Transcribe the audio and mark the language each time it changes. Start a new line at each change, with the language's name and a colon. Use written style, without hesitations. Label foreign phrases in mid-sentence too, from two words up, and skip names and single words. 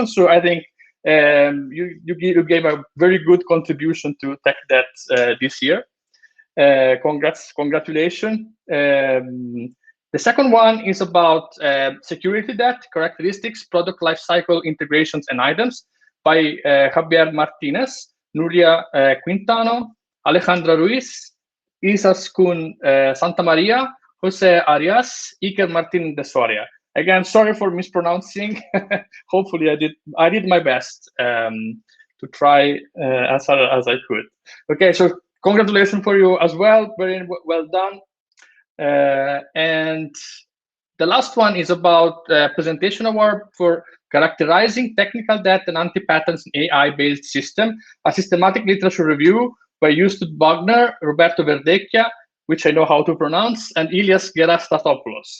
English: So I think you gave a very good contribution to TechDebt this year. Congratulations. The second one is about security debt, characteristics, product lifecycle, integrations, and items by Javier Martinez, Nuria Quintano, Alejandra Ruiz, Isaskun Santa Maria, Jose Arias, Iker Martin de Soria. Again, sorry for mispronouncing. Hopefully, I did my best to try as hard as I could. Okay, so congratulations for you as well. Very well done. And the last one is about presentation award for characterizing technical debt and anti-patterns in AI-based system, a systematic literature review by Justus Bogner, Roberto Verdecchia, which I know how to pronounce, and Ilias Gerastatopoulos.